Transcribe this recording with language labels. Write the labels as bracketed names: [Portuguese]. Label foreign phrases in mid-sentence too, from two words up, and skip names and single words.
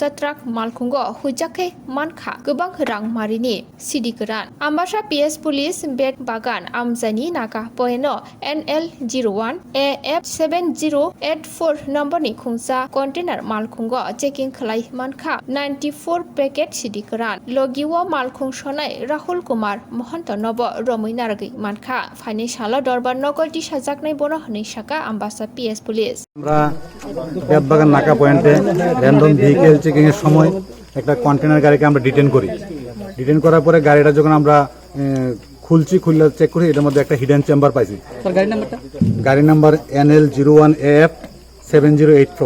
[Kok Borok] Truck Malkhungo Hujake Manka Gobang Rang Marini Sidikaran Ambassa PS Police Bet Bagan Amzani Naka Poeno NL01 AF7084 number ni Khungsa container Malkhungo checking Khlai Manka 94 packet Sidikaran Logiwa Malkhung Shonai Rahul Kumar Mohanto Nobo Rominargi Manka Financial Dorban Nokol Tishajaknai Bono Hani Shaka Ambassa PS Police [Bangla] আমরা বেতবাগান নাকা পয়েন্টে [English] random vehicle checking [Bangla] এর সময় একটা কন্টেনার গাড়িকে আমরা ডিটেন করি। ডিটেন করার পরে গাড়িটা যখন আমরা খুলছি খুললে চেক করি এটার মধ্যে একটা [English] hidden chamber [Bangla] পাইছি। স্যার গাড়ি নাম্বারটা? গাড়ি নাম্বার NL01AF7084।